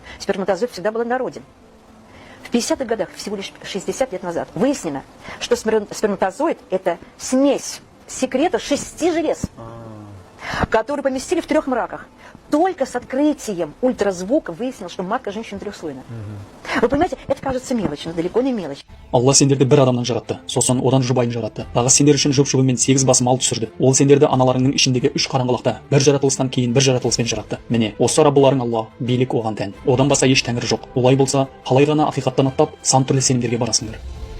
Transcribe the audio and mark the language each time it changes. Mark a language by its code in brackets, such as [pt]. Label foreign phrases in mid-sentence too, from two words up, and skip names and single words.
[ru] Сперматозоид всегда был однороден. В 50-х годах, всего лишь 60 лет назад, выяснено, что сперматозоид – это смесь секретов 6 желез, которые поместили в 3 мраках. Только с открытием ультразвука выяснилось, что матка женщины 3-слойна. Вы понимаете, это кажется мелочь, но далеко не мелочь. [kk] Алла сендерді бір адамнан жаратты, сосын одан жұбайын жаратты. Тағы сендер үшін жұп-жұбымен 8 бас мал түсірді. Ол сендерді аналарыңның ішіндегі 3 қараңғылықта бір жаратылыстан кейін бір жаратылыспен жаратты. Міне, осы Раббыларың Алла, билік оған тән. Одан басқа еш тәңір жоқ. Олай болса, қалай ғана ақиқаттан аттап, сан түрлі сенімдерге барасыңдар.